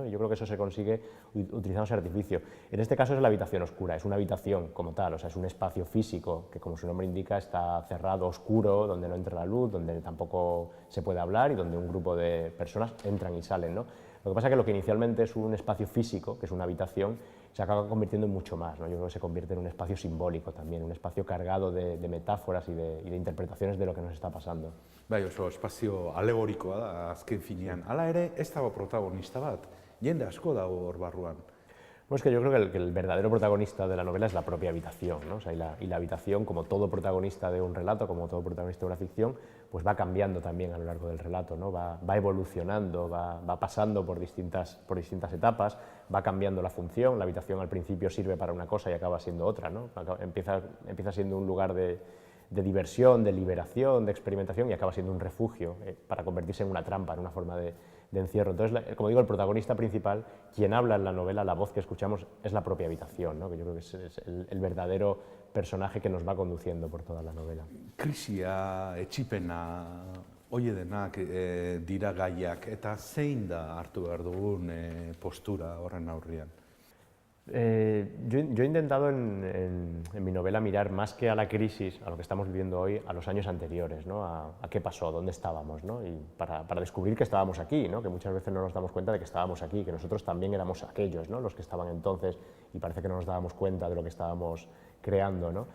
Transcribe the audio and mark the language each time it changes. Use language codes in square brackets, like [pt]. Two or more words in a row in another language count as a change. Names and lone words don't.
[es] Y yo creo que eso se consigue utilizando ese artificio. En este caso es la habitación oscura, es una habitación como tal, o sea, es un espacio físico que, como su nombre indica, está cerrado, oscuro, donde no entra la luz, donde tampoco se puede hablar y donde un grupo de personas entran y salen, ¿no? Lo que pasa es que lo que inicialmente es un espacio físico, que es una habitación, se acaba convirtiendo en mucho más, ¿no? Yo creo que se convierte en un espacio simbólico también, un espacio cargado de metáforas y de interpretaciones de lo que nos está pasando. [eu] Bai, oso espazio alegorikoa da, azken finean. Hala ere, ez dago protagonista bat, jende asko dago hor barruan. [es] Bueno, es que yo creo que el verdadero protagonista de la novela es la propia habitación, ¿no? O sea, y la habitación, como todo protagonista de un relato, como todo protagonista de una ficción, pues va cambiando también a lo largo del relato, ¿no? Va evolucionando, va pasando por distintas etapas, va cambiando la función. La habitación al principio sirve para una cosa y acaba siendo otra, ¿no? Empieza siendo un lugar de diversión, de liberación, de experimentación y acaba siendo un refugio para convertirse en una trampa, en una forma de encierro. Entonces, como digo, el protagonista principal, quien habla en la novela, la voz que escuchamos, es la propia habitación, ¿no? Que yo creo que es el verdadero personaje que nos va conduciendo por toda la novela. [eu] Krisia, etxipena, hori denak dira gaiak, eta zein da hartu behar dugun postura horren aurrean? [es] Yo he intentado en mi novela mirar más que a la crisis, a lo que estamos viviendo hoy, a los años anteriores, ¿no? A qué pasó, dónde estábamos, ¿no? Y para descubrir que estábamos aquí, ¿no? Que muchas veces no nos damos cuenta de que estábamos aquí, que nosotros también éramos aquellos, ¿no? Los que estaban entonces y parece que no nos dábamos cuenta de lo que estábamos creando, ¿no?